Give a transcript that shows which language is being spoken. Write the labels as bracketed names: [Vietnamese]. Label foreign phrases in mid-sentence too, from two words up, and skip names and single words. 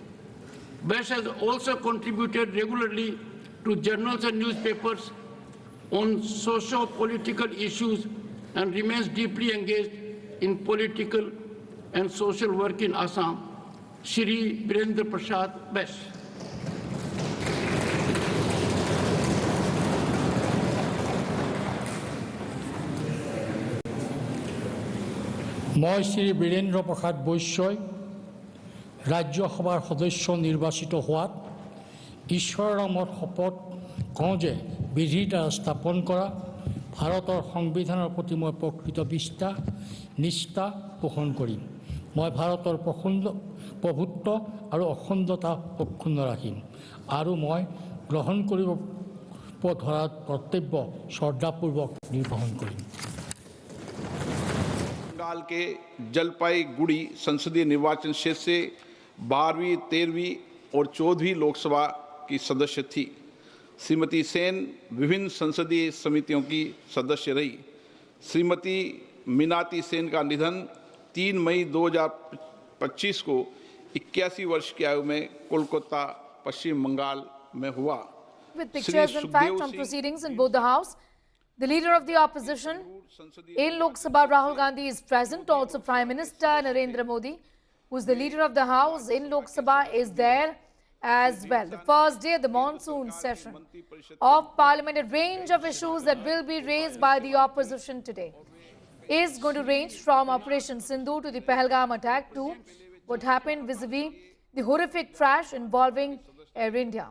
[English] Bash has also contributed regularly to journals and newspapers on socio-political issues and remains deeply engaged in political and social work in Assam. Shri Birendra Prasad Bash. [Assamese] মই শ্ৰী বীৰেন্দ্ৰ প্ৰসাদ বৈশ্যই ৰাজ্যসভাৰ সদস্য নিৰ্বাচিত হোৱাত ঈশ্বৰৰ নামত শপত কওঁ যে বিধিৰ দ্বাৰা স্থাপন কৰা ভাৰতৰ সংবিধানৰ প্ৰতি মই প্ৰকৃত নিষ্ঠা পোষণ কৰিম। মই ভাৰতৰ প্ৰভুত্ব আৰু অখণ্ডতা অক্ষুণ্ণ ৰাখিম আৰু মই গ্ৰহণ কৰিব ধৰা কৰ্তব্য শ্ৰদ্ধাপূৰ্বক নিৰ্বাহন কৰিম। [Hindi] बंगाल के जलपाईगुड़ी संसदीय निर्वाचन क्षेत्र से 12वीं, 13वीं और 14वीं लोकसभा की सदस्य थी। श्रीमती सेन विभिन्न संसदीय समितियों की सदस्य रही। श्रीमती मीनाती सेन का निधन 3 मई 2025 को 81 वर्ष की आयु में कोलकाता, पश्चिम बंगाल में हुआ। [English] With pictures in fact from proceedings in both the house, the leader of the opposition in Lok Sabha, Rahul Gandhi, is present. Also, Prime Minister Narendra Modi, who is the leader of the House in Lok Sabha, is there as well. The first day of the monsoon session of Parliament, a range of issues that will be raised by the opposition today is going to range from Operation Sindoor to the Pahalgam attack to what happened vis-a-vis the horrific crash involving Air India.